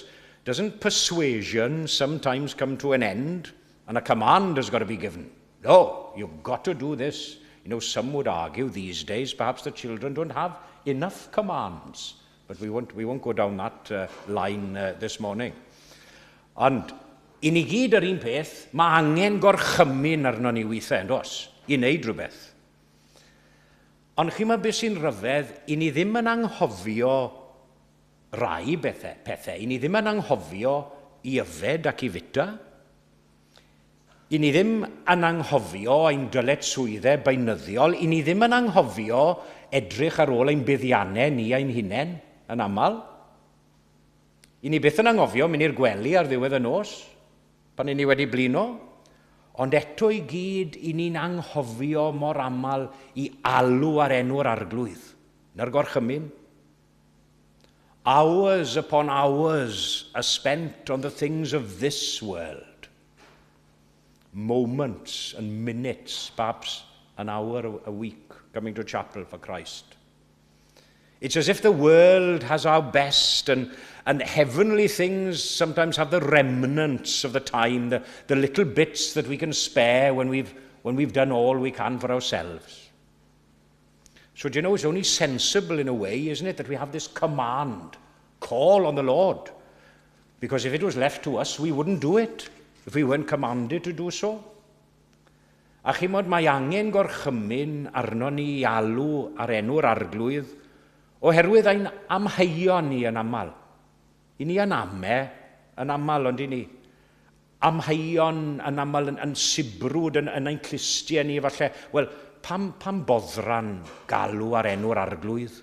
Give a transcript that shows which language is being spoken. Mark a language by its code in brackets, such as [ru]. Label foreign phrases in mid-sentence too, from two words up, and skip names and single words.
[en] Doesn't persuasion sometimes come to an end and a command has got to be given? No, you've got to do this. You know, some would argue these days perhaps the children don't have enough commands, but we won't go down that line this morning. [cy] And I ni gyd yr un peth, mae angen gorchymyn arno ni weithiau, yn dos, i wneud rhywbeth. Ond chi mae beth sy'n rhyfedd, i ni ddim yn anghofio rai pethau, i ni ddim yn anghofio i yfed ac i fita. I ni ddim yn anghofio ein dyletswyddau beunyddiol, i ni ddim yn anghofio edrych ar ôl ein buddiannau ni ein hunain yn aml. I ni byth yn anghofio mynd i'r gwely ar ddiwedd y nos, pan i ni wedi blino, ond eto i gyd i ni'n anghofio mor aml i alw ar enw'r arglwydd, na'r gorchymyn. [en] Hours upon hours are spent on the things of this world. Moments and minutes, perhaps an hour a week, coming to chapel for Christ. It's as if the world has our best, and heavenly things sometimes have the remnants of the time, the little bits that we can spare when we've done all we can for ourselves. So, do you know, it's only sensible in a way, isn't it, that we have this command, call on the Lord. Because if it was left to us, we wouldn't do it, if we weren't commanded to do so. [cy] A chimod, mae angen gorchymyn arno ni i alw ar enw'r arglwydd, oherwydd ein amheuon ni yn aml. I ni yn aml, ond i ni. Amheuon yn aml yn sibrwd yn ein clustia ni, falle, wel, pam boddran galw ar enw'r arglwydd?